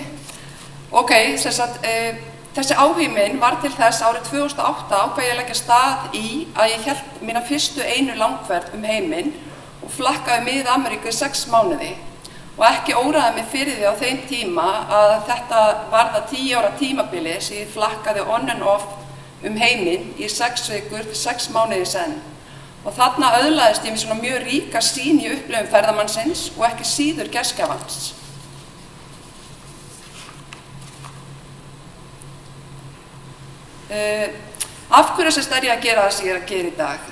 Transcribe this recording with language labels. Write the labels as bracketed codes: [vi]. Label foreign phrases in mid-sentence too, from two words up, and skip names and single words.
[is] Ok, þessi áhugi minn var til þess árið 2008 ákvað ég að leggja stað í að ég hélt mína fyrstu einu langferð heiminn og flakkaði Mið-Ameríku í 6 mánuði. Og ekki óraði mig fyrir því á þeim tíma að þetta var það 10 ára tímabili sem ég flakkaði [en] on and off [is] heiminn í 6 vikur, 6 mánuði senn. Og þarna öðlaðist ég með svona mjög ríka sýn í upplifun ferðamannsins og ekki síður gestgjafans. Af hverju ég að gera það sem ég að gera í dag?